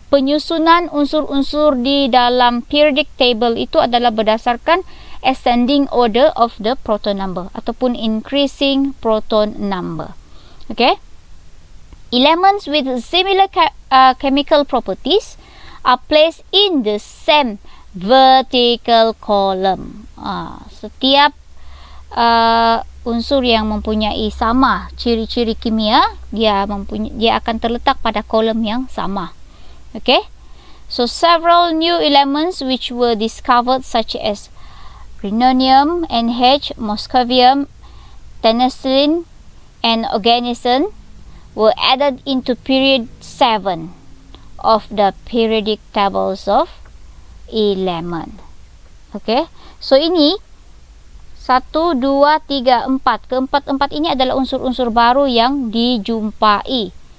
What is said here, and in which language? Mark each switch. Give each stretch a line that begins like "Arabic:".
Malay: Penyusunan unsur-unsur di dalam periodic table itu adalah berdasarkan
English: ascending order of the proton number
Malay: ataupun
English: increasing proton number.
Malay: Okay?
English: Elements with similar chemical properties are placed in the same vertical column.
Malay: Setiap unsur yang mempunyai sama ciri-ciri kimia, dia akan terletak pada kolom yang sama.
English: Okay? So several new elements which were discovered such as rhenium, NH, moscovium, tennessine, and oganesson were added into period 7 of the periodic tables of element.
Malay: Okay, so ini 1, 2, 3, 4. Keempat-empat ini adalah unsur-unsur baru yang dijumpai